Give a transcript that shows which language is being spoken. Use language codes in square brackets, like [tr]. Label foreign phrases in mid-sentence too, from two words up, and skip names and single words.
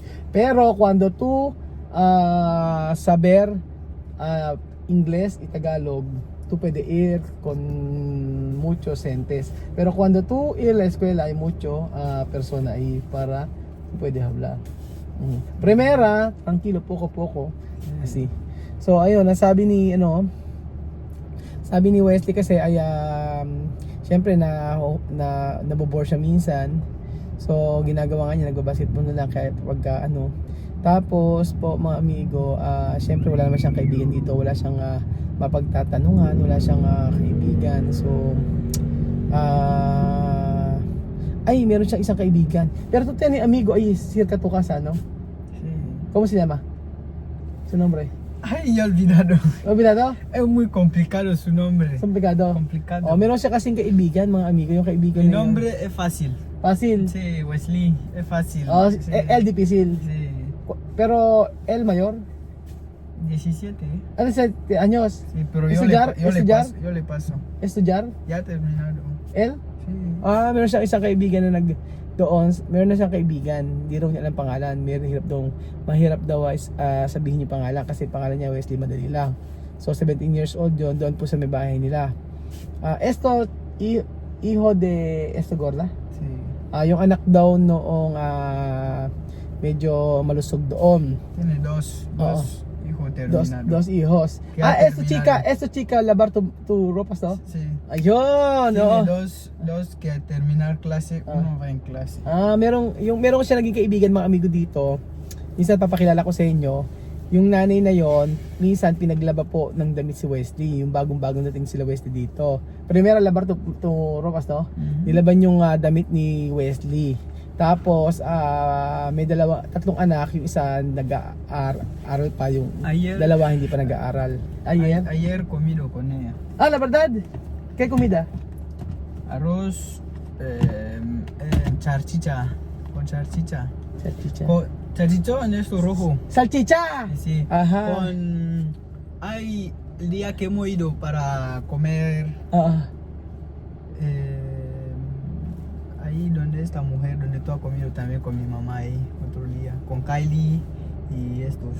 [es] Pero cuando tú saber inglés y Tagalog, tú puedes ir con muchos gentes. Pero cuando tú ir a la escuela, hay mucho persona ahí para tú puedes hablar. Primera, tranquilo, poco. Así. [tl] So ayun, sabi ni Wesley kasi ay syempre nabobore siya minsan. So ginagawa nga niya, nagbabasketball na lang kahit pagka Tapos po mga amigo, syempre wala naman siyang kaibigan dito, wala siyang mapagtatanungan, wala siyang kaibigan. So meron siyang isang kaibigan. [es] Pero tú tienes amigo ahí cerca tu casa, ¿no? Sí. ¿Cómo se llama? Su nombre. Ay, ya he olvidado. Olvidado? Es muy complicado su nombre. Complicado. Complicado. [tl] Meron siya kasing kaibigan, mga amigo, yung kaibigan [es] Mi [tl] na yun. [es] nombre es fácil. Fácil. Sí, Wesley, es fácil. Sí. Él difícil. Sí. Pero él mayor. 17. Ano 7 años? Sí, pero ¿Estudiar? yo le paso. Estudiar? Ya terminado. Él? Sí. [tl] Meron siyang isang kaibigan na meron na siyang kaibigan, hindi raw niya alam pangalan. Mahirap daw sabihin yung pangalan kasi pangalan niya Wesley, madali lang. So 17 [en] years old [tl] yun, doon po sa may bahay nila. [es] Esto, hijo de esto gorda? Sí. [tl] Yung anak daw noong medyo malusog doon. [es] Tiene dos hijos terminados. Dos hijos. Kaya terminaron. Esto chica, labar tu ropas, no? Sí. [tl] Ayun, [es] Tiene [tl] oo. [es] dos que al terminar clase, uno va en clase. [tl] Meron ko siya naging kaibigan mga amigo dito. Minsan papakilala ko sa inyo. Yung nanay na yon, minsan pinaglaba po ng damit si Wesley, yung bagong-bagong dating sila Wesley dito. [es] Primero labar to ropas, no? [tl] Nilaban yung damit ni Wesley. Tapos may tatlong anak, yung isa nag-aaral pa, yung dalawa hindi pa nag-aaral. [es] Ayer comido con ella. La verdad, ¿qué comida? Arroz, charchicha, con charchicha. Salchicha. Charchicho en esto rojo. ¡Salchicha! Sí. Ajá. Hay el día que hemos ido para comer ahí donde esta mujer, donde tú has comido también con mi mamá ahí otro día, con Kylie y estos.